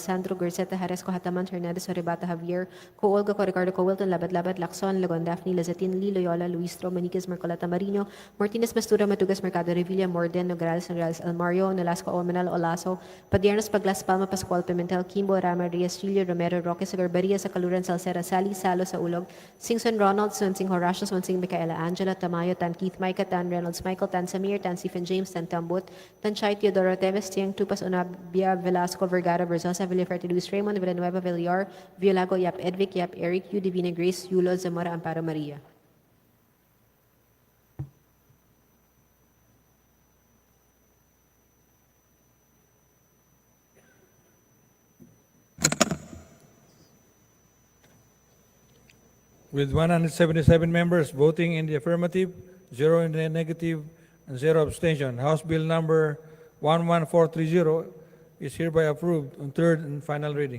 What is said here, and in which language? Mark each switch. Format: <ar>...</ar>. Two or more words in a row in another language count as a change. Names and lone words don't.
<en>Sandro, Garceta, Haresco, Hataman, Hernandez, Horibata, Javier, Coolga, Ricardo, Wilton, Labat, Labat, Lacson, Lagon, Daphne, Lazatin, Lee, Loyola, Luistro, Maniquez, Mercoleta, Marino, Martinez, Mastura, Matugas, Mercado, Revilla, Morden, Nograles, Nograles, Almario, Nolasco, Omenal, Olaso, Padiernos, Paglas, Palma, Pascual, Pimentel, Kimbo, Rama, Reyes, Julio, Romero, Roque, Sagarbaria, sa Kaluran, Salcera, Sally, Salo, sa Ulog, Singson, Ronald, Swansing, Horacio, Swansing, Micaela, Angela, Tamayo, Tan, Keith, Micah, Tan, Reynolds, Michael, Tan, Samir, Tan, Stephen James, Tan, Tambut, Tan, Chai, Teodoro, Teves, Tiang, Tupas, Unabia, Velasco, Vergara, Verzosa, Villaferte, Luis Raymond, Villanueva, Villar, Violago, Yap Edvic, Yap Eric, U, Divina Grace, Yulo, Zamora, Amparo Maria. With 177 members voting in the affirmative, 0 in the negative, and 0 abstention, House Bill number 11430 is hereby approved on third and final reading.</en>